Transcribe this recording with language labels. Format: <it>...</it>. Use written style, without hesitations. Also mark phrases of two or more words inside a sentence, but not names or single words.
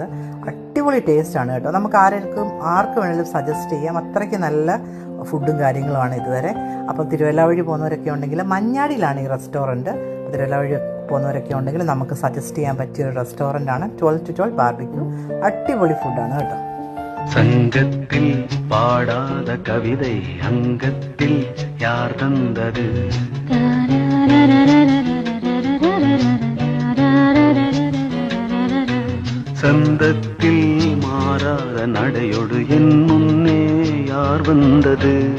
<ml>അടിപൊളി ടേസ്റ്റാണ് കേട്ടോ. നമുക്ക് ആർക്ക് വേണമെങ്കിലും സജസ്റ്റ് ചെയ്യാം. അത്രയ്ക്ക് നല്ല ഫുഡും കാര്യങ്ങളുമാണ് ഇതുവരെ. അപ്പോൾ തിരുവല്ല വഴി പോകുന്നവരൊക്കെ ഉണ്ടെങ്കിൽ മഞ്ഞാടിയിലാണ് ഈ റെസ്റ്റോറൻറ്റ്. തിരുവല്ല വഴി പോകുന്നവരൊക്കെ ഉണ്ടെങ്കിൽ നമുക്ക് സജസ്റ്റ് ചെയ്യാൻ പറ്റിയ ഒരു റെസ്റ്റോറൻ്റാണ് 12-12 ബാർബിക്യൂ. അടിപൊളി ഫുഡാണ് കേട്ടോ.</ml> <ta>சங்கத்தில் பாடாத கவிதை அங்கத்தில் யார் தந்தது? சந்தத்தில் மாறாத நடையொடு என் முன்னே யார் வந்தது?</ta>